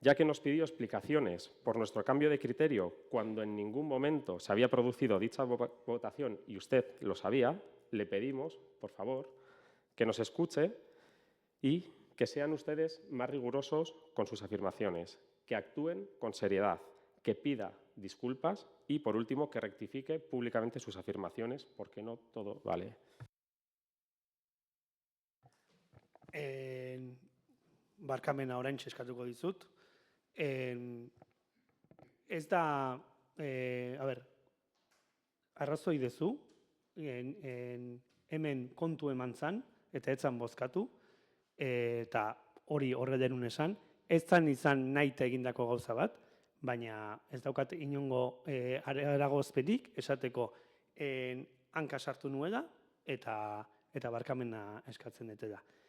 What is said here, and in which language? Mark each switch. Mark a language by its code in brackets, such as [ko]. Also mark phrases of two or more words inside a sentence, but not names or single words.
[es] ya que nos pidió explicaciones por nuestro cambio de criterio cuando en ningún momento se había producido dicha votación y usted lo sabía, le pedimos, por favor, que nos escuche y que sean ustedes más rigurosos con sus afirmaciones, que actúen con seriedad, que pida disculpas y, por último, que rectifique públicamente sus afirmaciones, porque no todo vale. [eu] Barkamena oraintxe eskatuko dizut. Ez da, arrazoi dezu, hemen kontu eman zan, eta etzan bozkatu, eta hori horre denun esan, ez zan izan nahi egindako gauza bat, baina ez daukat inongo eragozpenik esateko hanka sartu nuela eta barkamena eskatzen dutela.